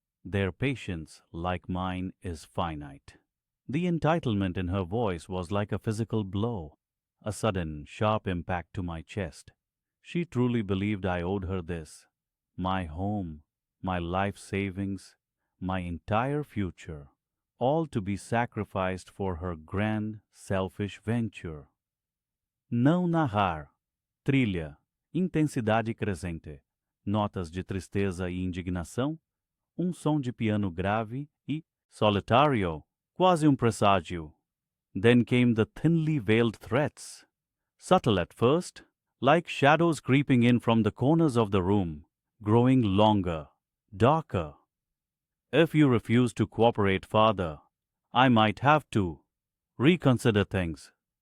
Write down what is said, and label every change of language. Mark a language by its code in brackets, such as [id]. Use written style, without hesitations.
[en] Their patience, like mine, is finite. The entitlement in her voice was like a physical blow, a sudden, sharp impact to my chest. She truly believed I owed her this. My home, my life savings, my entire future, all to be sacrificed for her grand, selfish venture. [pt] Não narrar. Trilha. Intensidade crescente. Notas de tristeza e indignação. Som de piano grave e solitário, quase presságio. [en] Then came the thinly veiled threats. Subtle at first, like shadows creeping in from the corners of the room, growing longer, darker. If you refuse to cooperate, Father, I might have to reconsider things.